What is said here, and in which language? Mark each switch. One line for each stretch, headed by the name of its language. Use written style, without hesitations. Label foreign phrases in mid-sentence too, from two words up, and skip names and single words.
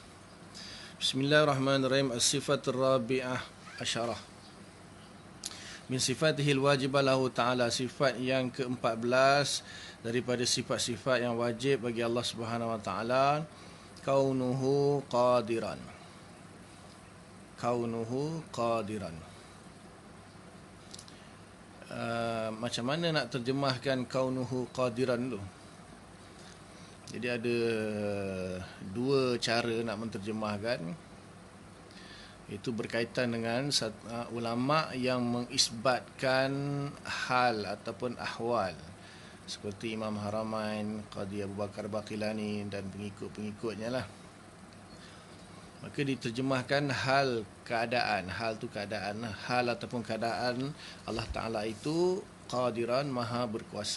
Arabic: بسم الله الرحمن الرحيم. الصفة الرابعة عشرة من صفاته الواجبة له تعالى.
Malay: Sifat yang ke-14 daripada sifat-sifat yang wajib bagi Allah
Arabic: سبحانه وتعالى, كونه قادرا. كونه قادرا.
Malay: Macam mana nak terjemahkan
Arabic: كونه قادرا
Malay: tu? Jadi ada dua cara nak menterjemahkan. Itu berkaitan dengan ulama yang mengisbatkan hal ataupun ahwal, seperti Imam Haramain, Qadhi Abu Bakar Baqilani dan pengikut-pengikutnya lah. Maka diterjemahkan hal, keadaan. Hal tu keadaan, hal ataupun keadaan Allah Ta'ala itu qadiran, maha berkuasa.